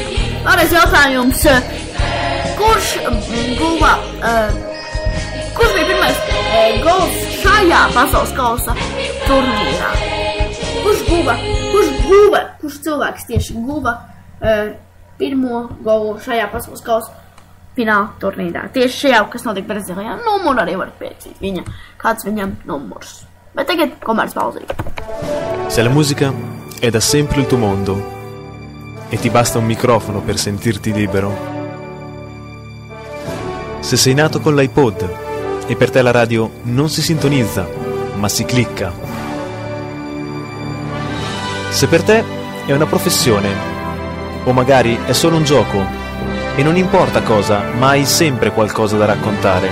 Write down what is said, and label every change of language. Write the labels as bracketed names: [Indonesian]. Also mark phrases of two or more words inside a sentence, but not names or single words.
[Latvian] Vēlreiz jautājums, kurš bija pirmais gols šajā pasaules kausa turnīrā? Kurš cilvēks tieši guva pirmo golu šajā pasaules kausa fināla turnīrā? Tieši šajā, kas notika Brazīlijā. Numuru arī varat pierakstīt viņa, kāds viņam numurs. Bet tagad komerc pauzīt. [Italian] Se la musica è da sempre il tuo mondo e ti basta un microfono per sentirti libero. Se sei nato con l'iPod e per te la radio non si sintonizza, ma si clicca. Se per te è una professione, o magari è solo un gioco, e non importa cosa, ma hai sempre qualcosa da raccontare.